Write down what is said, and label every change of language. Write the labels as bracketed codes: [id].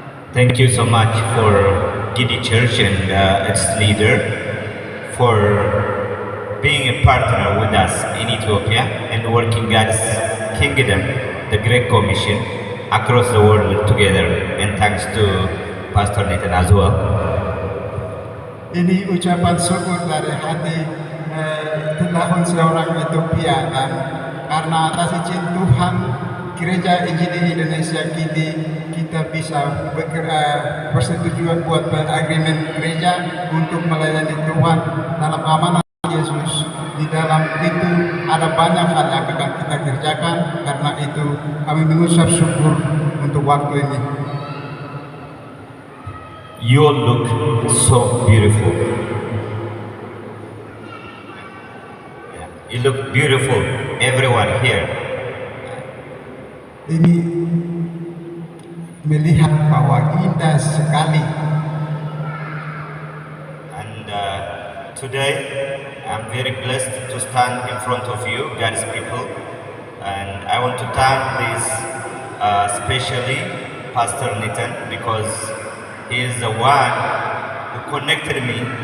[en] Thank you so much for Gidi Church and its leader for being a partner with us in Ethiopia and working God's kingdom, the Great Commission, across the world together. And thanks to Pastor Nathan as well. [id] Ini ucapan syukur dari hati Telahun seorang Ethiopia, dan karena atas izin Tuhan Gereja Injili Indonesia kita bisa persetujuan buat beragreement gereja untuk melayani Tuhan dalam amanah Yesus. Di dalam itu ada banyak hal yang akan kita kerjakan, karena itu kami mengucap syukur untuk waktu ini. [en] You all look so beautiful. You look beautiful, everyone here. [id] Ini melihat bahwa indah sekali. [en] And today I'm very blessed to stand in front of you, God's people. And I want to thank this especially Pastor Nathan, because he is the one who connected me.